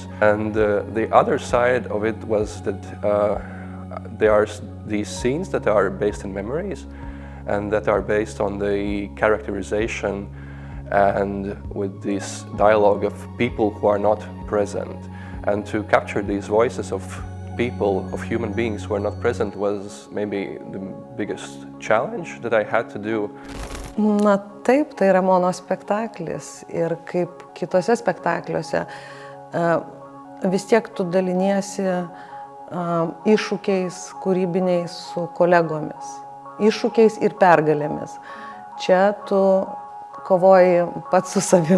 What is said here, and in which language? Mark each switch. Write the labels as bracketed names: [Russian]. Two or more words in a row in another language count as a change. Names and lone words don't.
[English] And the other side of it was that there are these scenes that are based in memories and that are based on the characterization and with this dialogue of people who are not present. And to capture these voices of people, of human beings who are not present, was maybe the biggest challenge that I had to do. [Lithuanian] Na taip, tai yra monospektaklis, ir kaip kitose spektakliuose vis tiek tu daliniesi iššūkiais kūrybiniais su kolegomis, iššūkiais ir pergalėmis. Čia tu kovoji pats su savim.